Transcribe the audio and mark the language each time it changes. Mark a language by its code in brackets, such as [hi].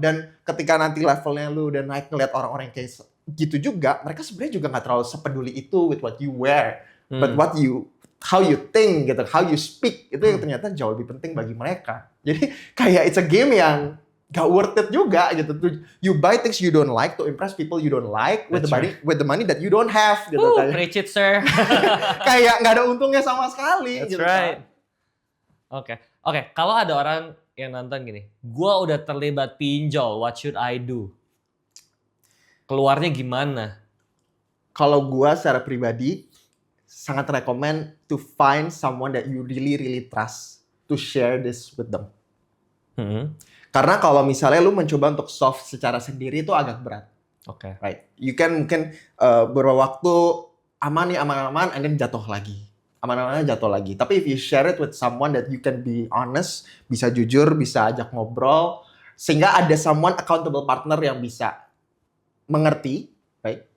[id] Dan ketika nanti levelnya lu udah naik ngeliat orang-orang yang kayak gitu juga, mereka sebenarnya juga nggak terlalu sepeduli itu [en] with what you wear, but how you think [id] gitu, [en] how you speak, [id] itu yang ternyata jauh lebih penting bagi mereka. Jadi kayak [en] it's a game [id] yang gak [en] worth it [id] juga gitu. [en] You buy things you don't like to impress people you don't like with the money that you don't have [id] gitu. [en] Preach it, sir. [id] Kayak nggak ada untungnya sama sekali. [en] That's [id] gitu [en] right. [id] Kan. Oke. Kalau ada orang yang nonton gini, gua udah terlibat pinjol, [en] what should I do? [id] Keluarnya gimana? Kalau gua secara pribadi sangat [en] recommend to find someone that you really trust to share this with them. [id] Karena kalau misalnya lu mencoba untuk solve secara sendiri itu agak berat. Oke. [en] Right. You can [id] mungkin beberapa waktu aman, [en] and then [id] jatuh lagi. Aman-amannya jatuh lagi. Tapi [en] if you share it with someone that you can be honest, [id] bisa jujur, bisa ajak ngobrol, sehingga ada [en] someone accountable partner [id] yang bisa mengerti, [en] right?